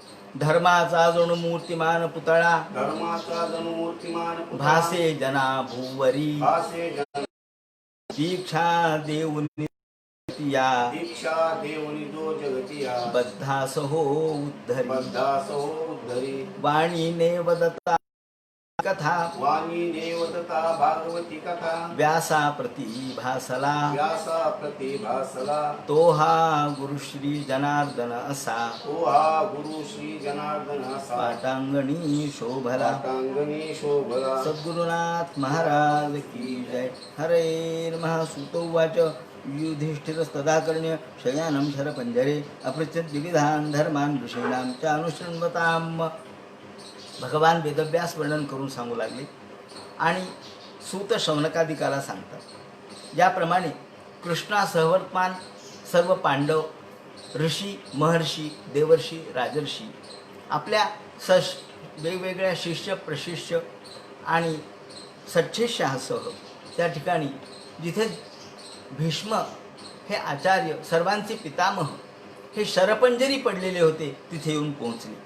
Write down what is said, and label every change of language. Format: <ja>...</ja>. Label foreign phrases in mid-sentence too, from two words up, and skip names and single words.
<mr>धर्माचा जणू मूर्तिमान पुतळा धर्माचा जणू मूर्तिमान पुतळा भासे जना भूवरी भासे जन दीक्षा देऊनी या दीक्षा देवनी जो जगतिया बद्धास हो उद्धरी बद्धास हो उद्धरी वाणीने वदता कथा वाणी देवदत्ता भागवती कथा व्यासा प्रति भासला व्यासा प्रतिभासला तो हा गुरु श्री जनार्दन असा तो हा गुरु श्री जनार्दन असा पाटांगणी शोभला पाटांगणी शोभला</mr> <hi>सद्गुरुनाथ महाराज की जय.</hi> <sa>हरे नमः. सूत उवाच युधिष्ठिरस्तदाकर्ण्य शयानं शरपंजरे अपृच्छत् विविधान् धर्मान् ऋषीणां च अनुशृण्वताम्.</sa> <mr>भगवान वेदव्यास वर्णन करून सांगू लागले आणि सूत शौनकादिकाला सांगतात. ज्याप्रमाणे कृष्णासहवर्तमान सर्व पांडव ऋषी महर्षी देवर्षी राजर्षी आपल्या वेगवेगळ्या शिष्य प्रशिष्य आणि सच्छिष्यासह त्या ठिकाणी जिथे भीष्म हे आचार्य सर्वांचे पितामह हे शरपंजरी पडलेले होते तिथे येऊन पोहोचले.</mr>